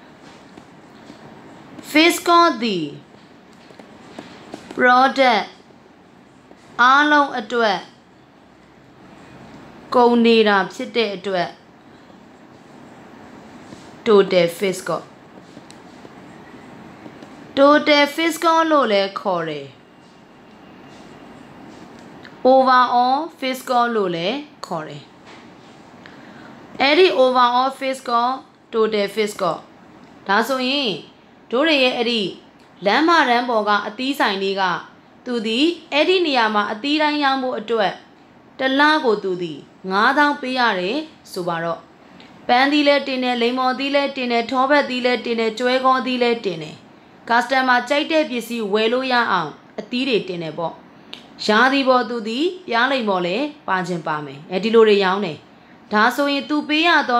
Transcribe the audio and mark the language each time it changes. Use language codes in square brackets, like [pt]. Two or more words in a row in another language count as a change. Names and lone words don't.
[my] သည် product အားလုံးအတွက်ကုန်နေတာဖြစ်တဲ့အတွက် [en] total fiscal [my] လို့လည်းခေါ်တယ် [en] overall fiscal [my] လို့လည်းခေါ်တယ်အဲ့ဒီ [en] overall fiscal total fiscal [my] ဒါဆိုရင် တို့တွေရဲ့အဲ့ဒီလမ်းမတန်းပေါ်ကအသီးဆိုင်လေးကသူဒီအဲ့ဒီနေရာမှာအသီးတိုင်းရောင်းဖို့အတွက်တစ်လကိုသူဒီ9000ပေးရတယ်ဆိုပါတော့ပန်းသီးလဲတင်တယ်လိမ္မော်သီးလဲတင်တယ်ထောပတ်သီးလဲတင်တယ်ကျွဲကောသီးလဲတင်တယ်customer ကြိုက်တဲ့ပစ္စည်းဝယ်လို့ရအောင်အသီးတွေတင်တယ်ပေါ့ရာသီပေါ်သူဒီပြားလိမ္မော်လဲပါခြင်းပါမယ်အဲဒီလိုတွေရောင်းတယ်ဒါဆိုရင်သူပေးရတော့